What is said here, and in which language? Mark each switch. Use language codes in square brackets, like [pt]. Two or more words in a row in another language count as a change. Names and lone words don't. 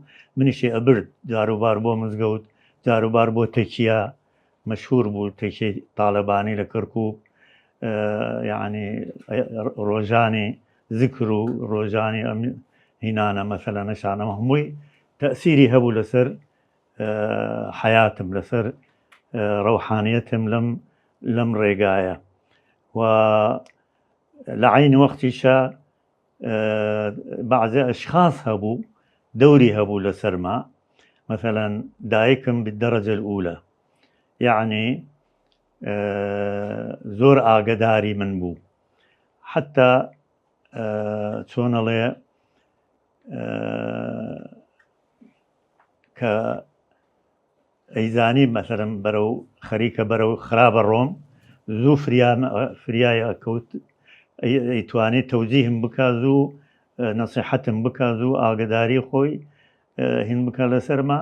[ckb] منیشی ئەبرد جاروبار بۆ مزگەوت، جاروبار بۆ تەکیە، مەشهور بوو تەکیەی تاالبانی لە کەرکووک، یعنی ڕۆژانی ذکر و ڕۆژانی ئەم هینانە مەسەلە نەشانەوە هەمووی تەئسیری هەبوو لەسەر حیاتم، لەسەر ڕەوحانیەتم لەم ڕێگایە. و لە عین وەختیشە بعضی ئەشخاص هەبوو دەوری هەبوو لەسەرما، مثلا دایکم [ar] بالدرجة الأولى، يعني [ckb] زۆر ئاگداری من بوو، حتى چۆنەڵێ کە ئەیزانی مثلا بەرەو خەریکە بەرەو خراپە ڕۆم، زوو فریای ئەکەوت، ئەیتوانێت تەوجیهم بکە، زوو نەسیحەتم بکە، زوو ئاگداری خۆی هین بکە لەسەرما.